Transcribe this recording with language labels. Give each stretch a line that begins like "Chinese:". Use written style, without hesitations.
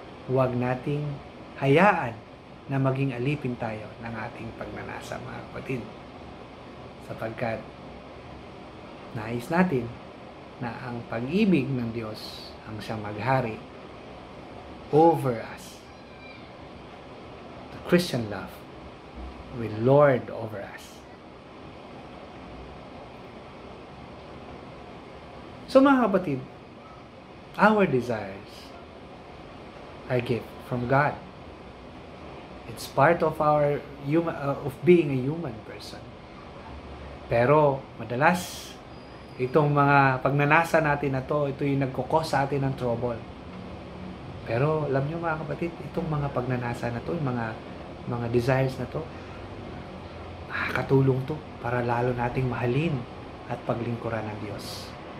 Filipino: Huwag nating hayaan na maging alipin tayo ng ating pagnanasa, mga kapatid. Sapagkat nais natin na ang pag-ibig ng Diyos ang siyang maghari
English: over us. The Christian love will lord over us.
Filipino: So mga kapatid,
English: our desires are gift from God. It's part of our of being a human person.
Filipino: Pero madalas itong mga pagnanasa natin na ito yung nagkukos sa atin ng trouble. Pero alam nyo mga kapatid, itong mga pagnanasa na to, yung mga desires na to, nakakatulong to para lalo nating mahalin at paglingkuran ng Diyos.